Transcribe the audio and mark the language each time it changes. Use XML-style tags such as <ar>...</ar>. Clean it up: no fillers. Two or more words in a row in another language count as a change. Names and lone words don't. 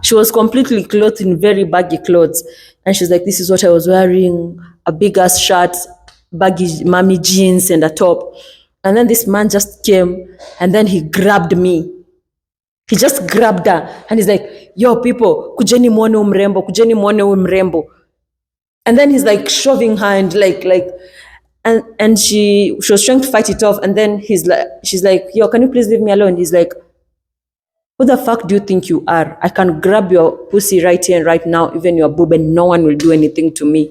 <en>She was completely clothed in very baggy clothes. And she's like, this is what I was wearing, a big ass shirt, baggy mommy jeans and a top. And then this man just came and then he grabbed me. He just grabbed her and he's like, yo people,</en> <sw>kujeni muone umrembo, kujeni muone umrembo.</sw> <en>And then he's like shoving her and and she was trying to fight it off. And then she's like, yo, can you please leave me alone? He's like, who the fuck do you think you are? I can grab your pussy right here and right now, even your boob, and no one will do anything to me.</en>